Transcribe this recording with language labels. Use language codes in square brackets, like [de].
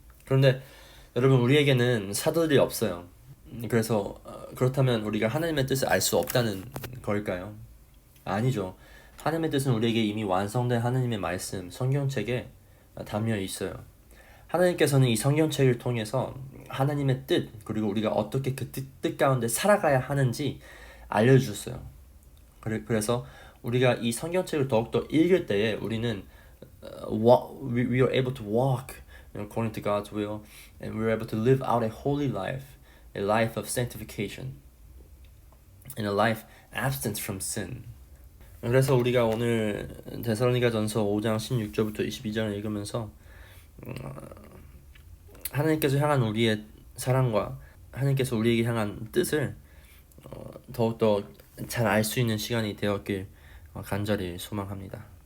[ko] 그런데 여러분, 우리에게는 사도들이 없어요. 그래서 그렇다면 우리가 하나님의 뜻을 알 수 없다는 걸까요? 아니죠. 하나님의 뜻은 우리에게 이미 완성된 하나님의 말씀, 성경책에 담겨 있어요. 하나님께서는 이 성경책을 통해서 하나님의 뜻, 그리고 우리가 어떻게 그 뜻 가운데 살아가야 하는지 알려주셨어요. 그래서 우리가 이 성경책을 더욱더 읽을 때에 우리는 [en] we are able to walk according to God's will, and we are able to live out a holy life, a life of sanctification, and a life absent from sin. [ko] 그래서 우리가 오늘 데살로니가전서 5장 16절부터 22절을 읽으면서 하나님께서 향한 우리의 사랑과 하나님께서 우리에게 향한 뜻을 더욱더 잘 알 수 있는 시간이 되었길 간절히 소망합니다.